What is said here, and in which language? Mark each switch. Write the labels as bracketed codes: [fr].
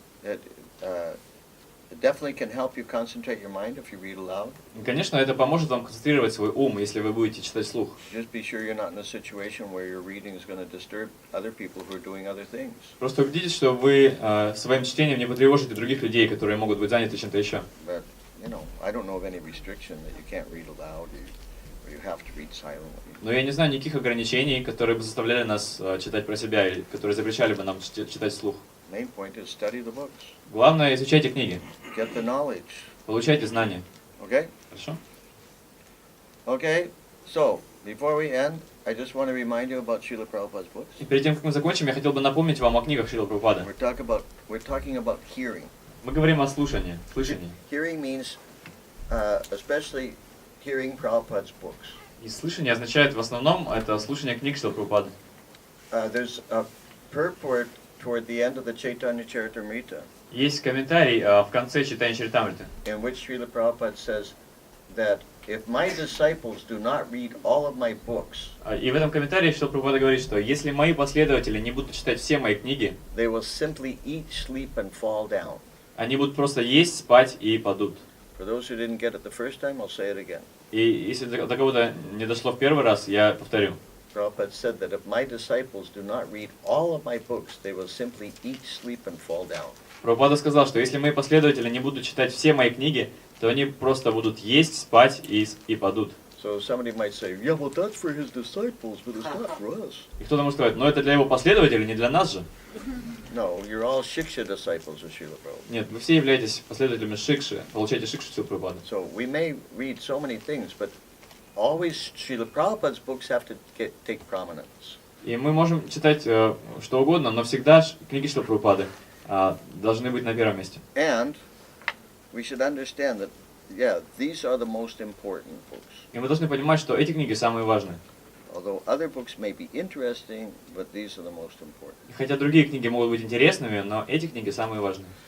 [en] It definitely can help you concentrate your mind if you read aloud. [ru] И, конечно, это поможет вам концентрировать свой ум, если вы будете читать вслух. [en] Just be sure you're not in a situation where your reading is going to disturb other people who are doing other things. [ru] Просто убедитесь, что вы своим чтением не потревожите других людей, которые могут быть заняты чем-то еще. [en] But, I don't know of any restriction that you can't read aloud or you have to read silently. [ru] Но я не знаю никаких ограничений, которые бы заставляли нас читать про себя, или которые запрещали бы нам читать вслух. [en] Main point is study the books. [ru] Главное, изучайте книги. [en] Get the knowledge. [ru] Получайте знания. [en] Okay? [ru] Хорошо? [en] Okay, so, before we end, I just want to remind you about Srila Prabhupada's books. [ru] И перед тем, как мы закончим, я хотел бы напомнить вам о книгах Шрилы Прабхупады. [en] We're talking about hearing. [ru] Мы говорим о слушании, слышании. [en] Hearing means especially hearing Prabhupada's books. [ru] И слышание означает в основном это слушание книг Шрилы Прабхупады. [en] There's a purport toward the end of the Chaitanya Charitamrita, [ru] Есть комментарий в конце читания Чаритамриты, [en] in which Srila Prabhupada says that if my disciples do not read all of my books, [ru] и в этом комментарии Шрила Прабхупада говорит, что если мои последователи не будут читать все мои книги, [en] they will simply eat, sleep, and fall down. [ru] они будут просто есть, спать и падут. [en] For those who didn't get it the first time, I'll say it again. [ru] И если до кого-то не дошло в первый раз, я повторю. [en] Prabhupada said that if my disciples do not read all of my books, they will simply eat, sleep, and fall down. [ru] Прабхупада сказал, что если мои последователи не будут читать все мои книги, то они просто будут есть, спать и падут. [en] So somebody might say, yeah, well, that's for his disciples, but it's not for us. [ru] И кто-то может сказать, но это для его последователей, не для нас же. [en] No, you're all Shiksha disciples of Srila Prabhupada. [ru] Нет, вы все являетесь последователями Шикши, получаете Шикшу Шрилы Прабхупады. [en] So we may read so many things, but always Srila Prabhupada's books have to take prominence. [ru] И мы можем читать что угодно, но всегда книги Шрилы Прабхупады должны быть на первом месте. [en] And we should understand that, yeah, these are the most important books. [ru] И мы должны понимать, что эти книги самые важные. [en] Although other books may be interesting, but these are the most important. [ru] И хотя другие книги могут быть интересными, но эти книги самые важные.